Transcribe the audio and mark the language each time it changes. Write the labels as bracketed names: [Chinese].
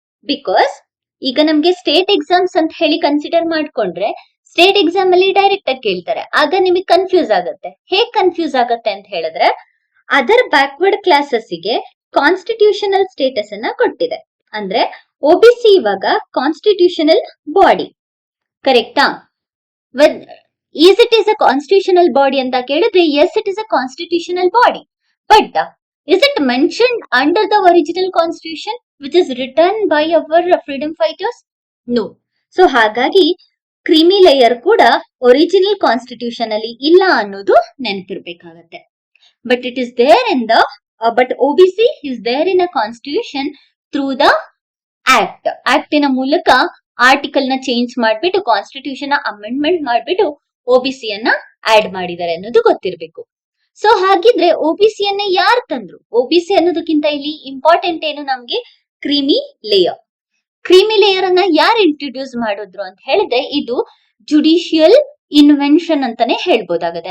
[Kannada] Because ಈಗ ನಮ್ಗೆ state exams ಅಂತ ಹೇಳಿ ಕನ್ಸಿಡರ್ ಮಾಡ್ಕೊಂಡ್ರೆ ಸ್ಟೇಟ್ ಎಕ್ಸಾಮ್ ಅಲ್ಲಿ ಡೈರೆಕ್ಟ್ ಆಗಿ ಕೇಳ್ತಾರೆ, ಆಗ ನಿಮಗೆ ಕನ್ಫ್ಯೂಸ್ ಆಗತ್ತೆ. ಹೇಗ್ ಕನ್ಫ್ಯೂಸ್ ಆಗತ್ತೆ ಅಂತ ಹೇಳಿದ್ರೆ ಅದರ್ ಬ್ಯಾಕ್ವರ್ಡ್ ಕ್ಲಾಸಸ್ಗೆ ಕಾನ್ಸ್ಟಿಟ್ಯೂಷನಲ್ ಸ್ಟೇಟಸ್ ಅನ್ನ ಕೊಟ್ಟಿದೆ. ಅಂದ್ರೆ OBC ಇವಾಗ ಕಾನ್ಸ್ಟಿಟ್ಯೂಷನಲ್ ಬಾಡಿ, ಕರೆಕ್ಟಾ? [English] Is it is a constitutional body [Kannada] ಅಂತ ಕೇಳಿದ್ರೆ [English] yes it is a constitutional body, but is it mentioned under the original constitution which is written by our freedom fighters? No. [Kannada] So ಹಾಗಾಗಿ creamy layer ಕೂಡ original constitution ಅಲ್ಲಿ ಇಲ್ಲ ಅನ್ನೋದು ನೆನಪಿರ್ಬೇಕಾಗತ್ತೆ. [English] But it is there in the but OBC is there in a constitution through the act. [Kannada] ಆಕ್ಟಿನ ಮೂಲಕ article ನ change ಮಾಡ್ಬಿಟ್ಟು constitution amendment ಮಾಡ್ಬಿಟ್ಟು OBC ಅನ್ನ ಆಡ್ ಮಾಡಿದ್ದಾರೆ ಅನ್ನೋದು ಗೊತ್ತಿರ್ಬೇಕು. ಸೊ ಹಾಗಿದ್ರೆ OBC ಅನ್ನ ಯಾರು ತಂದ್ರು? OBC ಅನ್ನೋದಕ್ಕಿಂತ ಇಲ್ಲಿ ಇಂಪಾರ್ಟೆಂಟ್ ಏನು ನಮ್ಗೆ ಕ್ರೀಮಿ ಲೇಯರ್. ಕ್ರೀಮಿ ಲೇಯರ್ ಅನ್ನ ಯಾರು ಇಂಟ್ರೊಡ್ಯೂಸ್ ಮಾಡಿದ್ರು ಅಂತ ಹೇಳಿದ್ರೆ ಇದು ಜುಡಿಷಿಯಲ್ ಇನ್ವೆನ್ಷನ್ ಅಂತಾನೆ ಹೇಳ್ಬೋದಾಗತ್ತೆ.